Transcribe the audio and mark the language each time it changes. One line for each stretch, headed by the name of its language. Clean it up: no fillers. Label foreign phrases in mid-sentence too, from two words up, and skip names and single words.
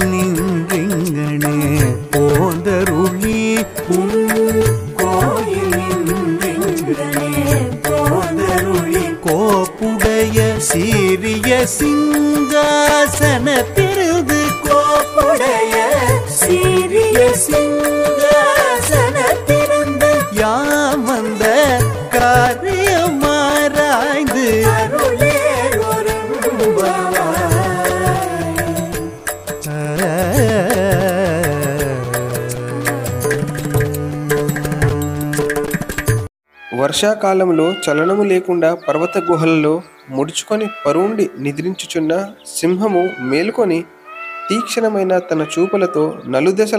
Tamil: நின்றிங்கனே போதருளி உன் கோயில் நின்றிங்கனே போதருளி கோப்புடைய சீரிய சிங்காசனத்திருந்து கோப்புடைய சீரிய சிங்காசனத்திருந்து யாம் வந்த காரியமாராய்ந்து அருளே
Telugu: వర్షాకాలంలో చలనము లేకుండా పర్వత గుహలలో ముడుచుకొని పరుండి నిద్రించుచున్న సింహము మేలుకొని తీక్షణమైన తన చూపులతో నలుదశల